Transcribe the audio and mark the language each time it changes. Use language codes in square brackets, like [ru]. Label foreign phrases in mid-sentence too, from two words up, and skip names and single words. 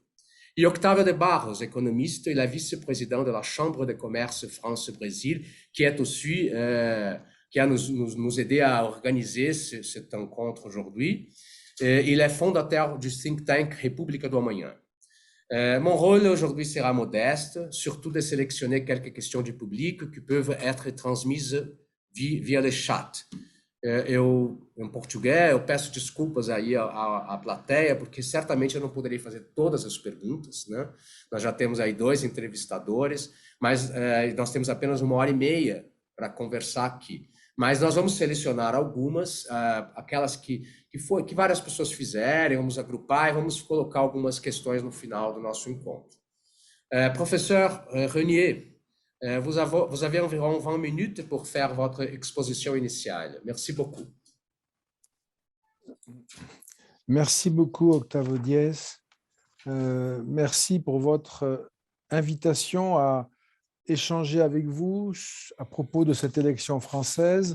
[fr] Et Octavio de Barros, économiste et la vice-présidente de la Chambre de commerce France-Brésil, qui est aussi, qui a nous aidé à organiser cette rencontre aujourd'hui. Il est fondateur du [en] think tank [fr] República do Amanhã. Mon rôle aujourd'hui sera modeste, surtout de sélectionner quelques questions du public qui peuvent être transmises via le chat. [pt] Em português, eu peço desculpas aí à plateia, porque certamente eu não poderei fazer todas as perguntas, né? Nós já temos aí dois entrevistadores, mas nós temos apenas 1h30 para conversar aqui. Mas nós vamos selecionar algumas, aquelas que várias pessoas fizerem, vamos agrupar e vamos colocar algumas questões no final do nosso encontro. [fr] Professeur Régnier, vous avez environ 20 minutes pour faire votre exposition initiale. Merci beaucoup. Merci beaucoup, Octavio Dias. Merci pour votre invitation à échanger avec vous à propos de cette élection française.